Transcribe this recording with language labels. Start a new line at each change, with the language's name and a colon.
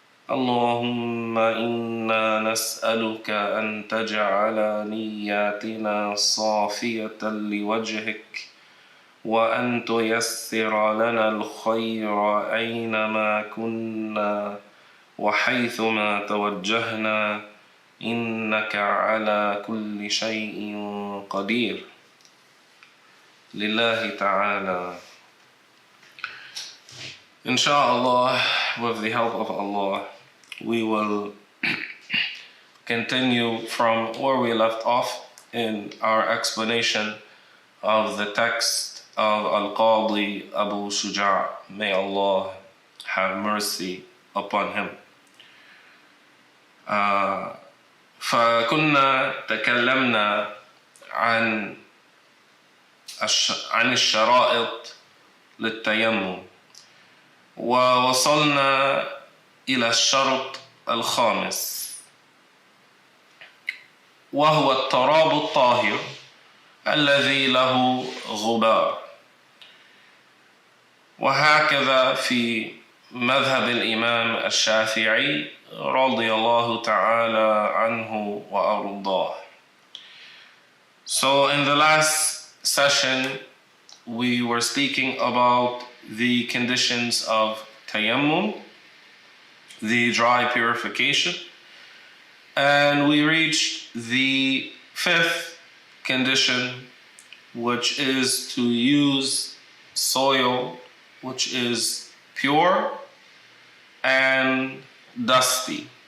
Arabic: اللهم إنا نسألك أن تجعل نياتنا صافية لوجهك، وأن تيسر لنا الخير أينما كنا وحيثما توجهنا، إنك على كل شيء قدير. لله تعالى.
English: Inshallah, with the help of Allah, we will continue from where we left off in our explanation of the text of Al-Qadi Abu Shuja. May Allah have mercy upon him.
Arabic: فكنا تكلمنا عن الشرائط للتيمم، ووصلنا إلى الشرط الخامس، وهو التراب الطاهر الذي له غبار. وهكذا في مذهب الإمام الشافعي رضي الله تعالى عنه وأرضاه.
English: So in the last session we were speaking about the conditions of tayammum, the dry purification, and we reached the fifth condition, which is to use soil which is pure and dusty.